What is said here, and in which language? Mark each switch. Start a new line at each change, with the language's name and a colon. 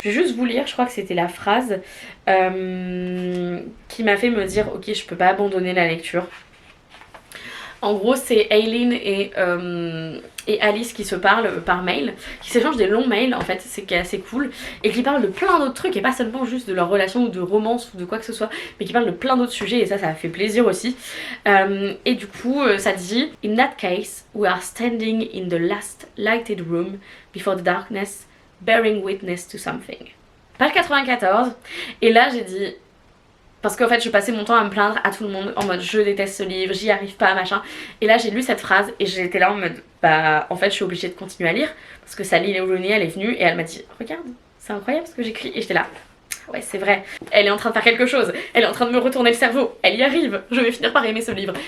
French: Je vais juste vous lire, je crois que c'était la phrase qui m'a fait me dire ok je peux pas abandonner la lecture. En gros c'est Aileen et Alice qui se parlent par mail, qui s'échangent des longs mails en fait, c'est assez cool, et qui parlent de plein d'autres trucs et pas seulement juste de leur relation ou de romance ou de quoi que ce soit, mais qui parlent de plein d'autres sujets et ça fait plaisir aussi. Et du coup ça dit
English: in that case we are standing in the last lighted room before the darkness bearing witness to something.
French: Page 94, et là j'ai dit, parce qu'en fait je passais mon temps à me plaindre à tout le monde en mode je déteste ce livre, j'y arrive pas machin, et là j'ai lu cette phrase et j'étais là en mode bah en fait je suis obligée de continuer à lire parce que Sally Rooney elle est venue et elle m'a dit regarde c'est incroyable ce que j'écris, et j'étais là ouais c'est vrai, elle est en train de faire quelque chose, elle est en train de me retourner le cerveau, elle y arrive, je vais finir par aimer ce livre.